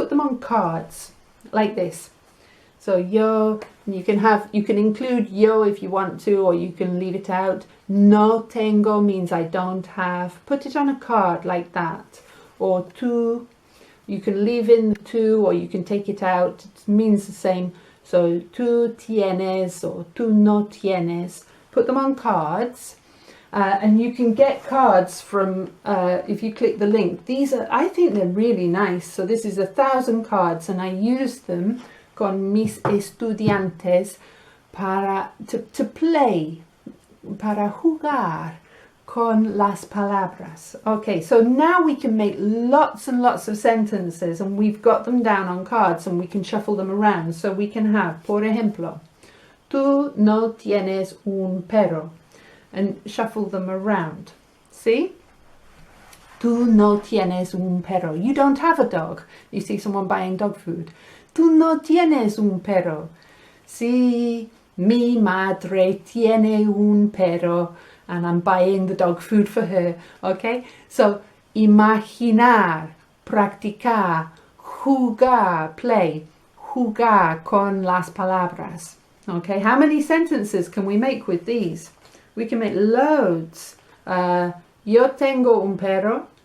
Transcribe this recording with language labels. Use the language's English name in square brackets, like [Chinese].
[English] Put them on cards like this. So yo, you can include yo if you want to, or you can leave it out. No tengo means I don't have. Put it on a card like that. Or tú, you can leave in the tú, or you can take it out. It means the same. [Spanish] So tú tienes or tú no tienes. [English] Put them on cards. And you can get cards from, if you click the link. These are, I think they're really nice. So this is 1,000 cards, and I use them [Spanish] con mis estudiantes [English] to play, [Spanish] para jugar con las palabras. [English] Okay, so now we can make lots and lots of sentences, and we've got them down on cards, and we can shuffle them around. So we can have, [Spanish] por ejemplo, tú no tienes un perro. [English] And shuffle them around. See? [Spanish] Tú no tienes un perro. [English] You don't have a dog. You see someone buying dog food. [Spanish] Tú no tienes un perro. Sí, mi madre tiene un perro. [English] And I'm buying the dog food for her. Okay? So, [Spanish] imaginar, practicar, jugar, [English] play. [Spanish] Jugar con las palabras. Okay? [English] How many sentences can we make with these? We can make loads. [Spanish] Yo tengo un perro.